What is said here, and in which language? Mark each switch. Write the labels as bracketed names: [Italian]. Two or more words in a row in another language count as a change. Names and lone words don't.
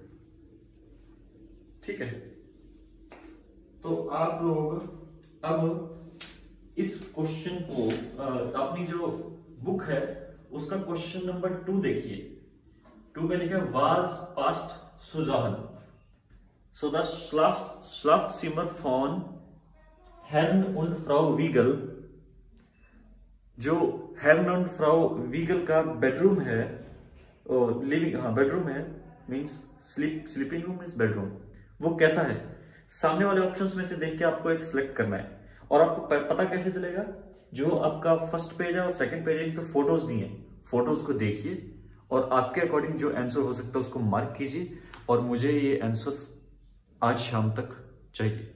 [Hindi] ठीक है। तो आप लोग अब इस क्वेश्चन को अपनी जो बुक है उसका [English] question number [Hindi] 2 देखिए। 2 में लिखा है [German] was passt zusammen, so das Schlafzimmer von Herrn und Frau Wiegel, [Hindi] जो [German] Herrn und Frau Wiegel [Hindi] का बेडरूम है, लिविंग, हाँ बेडरूम है, [English] means sleeping room means bedroom, [Hindi] वो कैसा है? सामने वाले ऑप्शंस में से देख के आपको एक सिलेक्ट करना है। और आपको पता कैसे चलेगा जो आपका [English] first page [Hindi] है और [English] second page [Hindi] है, इन पे फोटोज दिए हैं, फोटोज को देखिए और आपके अकॉर्डिंग जो आंसर हो सकता है उसको मार्क कीजिए और मुझे ये आंसर्स आज शाम तक चाहिए।